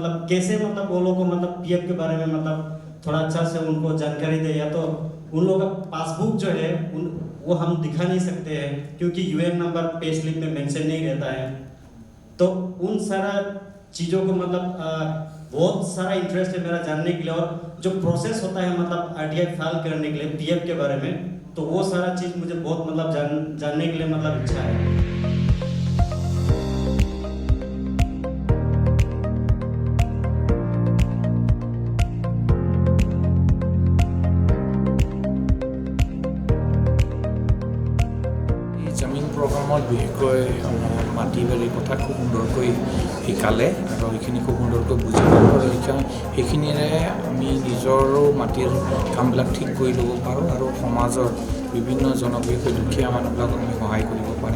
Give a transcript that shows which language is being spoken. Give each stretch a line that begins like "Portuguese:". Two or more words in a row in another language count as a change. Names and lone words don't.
Hindi: मतलब कैसे मतलब वो लोग को मतलब PF के बारे में मतलब थोड़ा अच्छा से उनको जानकारी दे, या तो उन लोगों का पासबुक जो है वो हम दिखा नहीं सकते हैं क्योंकि UN नंबर पे स्लिप में मेंशन नहीं रहता है। तो उन सारा चीज़ों को मतलब बहुत सारा इंटरेस्ट है मेरा जानने के लिए, और जो प्रोसेस होता है मतलब RTI फाइल करने के लिए PF के बारे में, तो वो सारा चीज़ मुझे बहुत मतलब जानने के लिए मतलब इच्छा है।
Assamese: প্ৰগ্ৰামত বিশেষকৈ মাটি বাৰীৰ কথা খুব সুন্দৰকৈ শিকালে আৰু সেইখিনি খুব সুন্দৰকৈ বুজালে, আৰু সেইখিনিৰে আমি নিজৰো মাটিৰ কামবিলাক ঠিক কৰি ল'ব পাৰোঁ আৰু সমাজৰ বিভিন্ন জনবিষয় দুখীয়া মানুহবিলাকক আমি সহায় কৰিব পাৰিম।